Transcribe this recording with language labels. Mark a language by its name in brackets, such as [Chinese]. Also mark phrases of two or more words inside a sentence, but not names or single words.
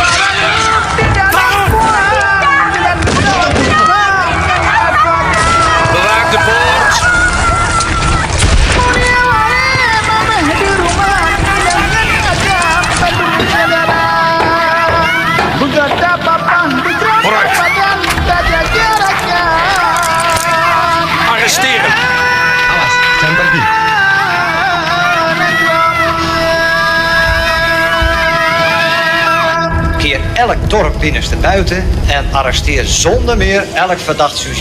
[Dutch] Bewaak de poort. Vooruit! Arresteren. [Indonesian] Awas, jangan pergi. [Dutch] Keer elk dorp binnenstebuiten en arresteer zonder meer elk verdacht sujet.